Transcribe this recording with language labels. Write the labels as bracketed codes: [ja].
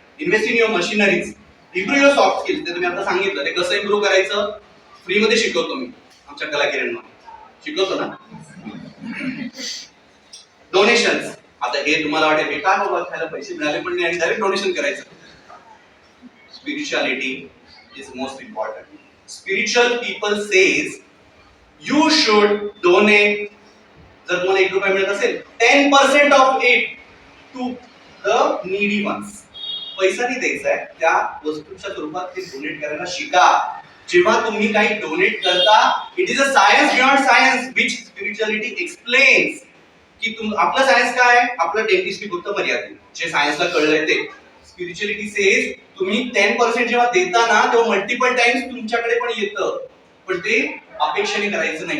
[en] Invest in your machineries. Improve your soft skills. [mr] ते तुम्ही आता सांगितलं, ते कसं इम्प्रूव्ह करायचं फ्री मध्ये शिकवतो मी आमच्या कला किरणमध्ये. शिकवतो ना. डोनेशन्स. आता हे तुम्हाला वाटेल हे काय बाबा, खायला पैसे मिळाले पण नाही आणि डायरेक्ट डोनेशन करायचं. [en] Spirituality is most important. Spiritual people says you should donate. [mr] जर तुम्हाला 1 रुपया मिळत असेल [en] 10% of it to the needy ones. [mr] पैसा नाही द्यायचा आहे, त्या वस्तूच्या स्वरूपात ते डोनेट करायला शिका. जेव्हा तुम्ही काही डोनेट करता, [en] It is a science beyond science which spirituality explains. [mr] की आपलं सायन्स काय आहे? आपलं डेंटिस्ट्री फक्त मर्यादित, जे सायन्सला कळलंय ते. स्पिरिच्युअलिटी सेज तुम्ही 10% जेव्हा देता ना तेव्हा मल्टिपल टाइम्स तुमच्याकडे पण येतं, पण ते अपेक्षेने करायचं नाही.